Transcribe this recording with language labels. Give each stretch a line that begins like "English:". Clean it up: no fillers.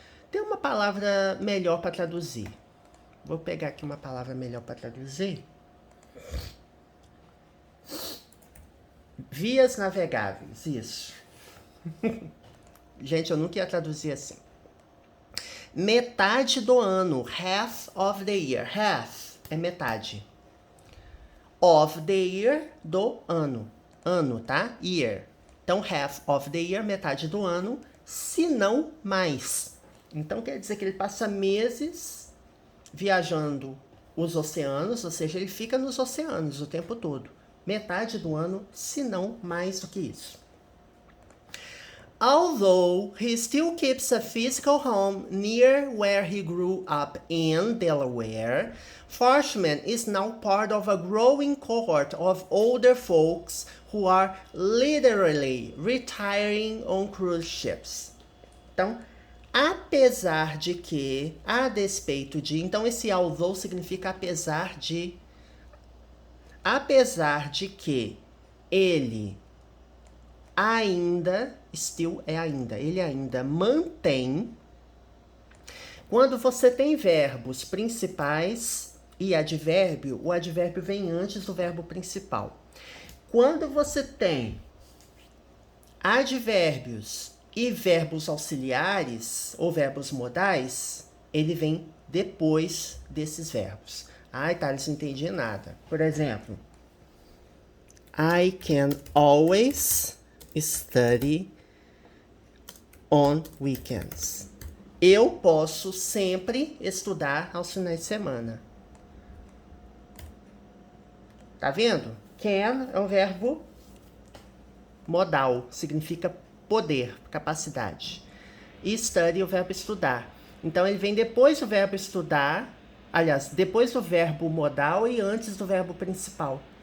Portuguese: Tem uma palavra melhor para traduzir. Vou pegar aqui uma palavra melhor para traduzir. Vias navegáveis, isso. Gente, eu nunca ia traduzir assim. Metade do ano,
English: half of the year.
Portuguese: Half é metade.
English: Of the year,
Portuguese: do ano. Ano, tá? Year. Então,
English: half of the year,
Portuguese: metade do ano, se não mais. Então, quer dizer que ele passa meses viajando os oceanos, ou seja, ele fica nos oceanos o tempo todo. Metade do ano, se não mais do que isso.
English: Although he still keeps a physical home near where he grew up in Delaware, Forsman is now part of a growing cohort of older folks who are literally retiring on cruise ships.
Portuguese: Então, apesar de que, a despeito de, então esse although significa apesar de que ele ainda, still é ainda, ele ainda mantém. Quando você tem verbos principais e advérbio, o advérbio vem antes do verbo principal. Quando você tem advérbios e verbos auxiliares ou verbos modais, ele vem depois desses verbos. Ai, Thales, não entendi nada.
English: Por exemplo, I can always study on weekends.
Portuguese: Eu posso sempre estudar aos finais de semana. Tá vendo? Can é um verbo modal, significa poder, capacidade. E study é o verbo estudar. Então, ele vem depois do verbo estudar, aliás, depois do verbo modal e antes do verbo principal.